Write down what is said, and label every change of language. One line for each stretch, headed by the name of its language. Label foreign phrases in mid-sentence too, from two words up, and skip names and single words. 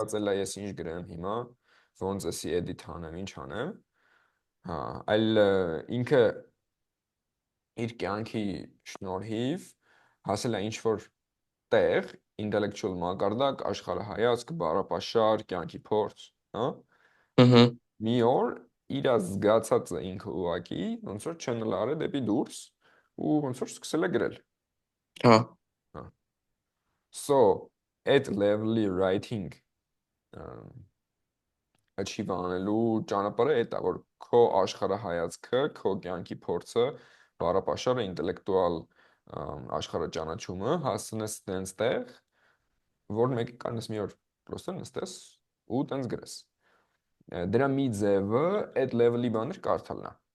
Armenian: մտածել է ես ինչ գրեմ հիմա, ոնց էսի էդիթ անեմ, ինչ անեմ։ Հա, այլ ինքը իր կյանքի շնորհիվ հասել է ինչ որ տեղ, ինտելեկտուալ մակարդակ, աշխարհայացք, բառապաշար, կյանքի փորձ, հա։ Ըհը։ Մի օր իր զգացածը ինքը ուղակի ոնց որ channel արել դեպի դուրս ու ոնց որ սկսել է գրել։ Հա, Հա։ So, at level-ի
English: writing achieve
Armenian: անելու ճանապարհը այդ է, որ քո աշխարհայացքը, քո կյանքի փորձը, բառապաշարը, ինտելեկտուալ աշխարհաճանաչումը հասցնես տենց տեղ, որ մեկը կանես մի օր պրոստը նստես ու տենց գրես։ Դրա մի ձևը այդ level-ի բաներ կարդալն է։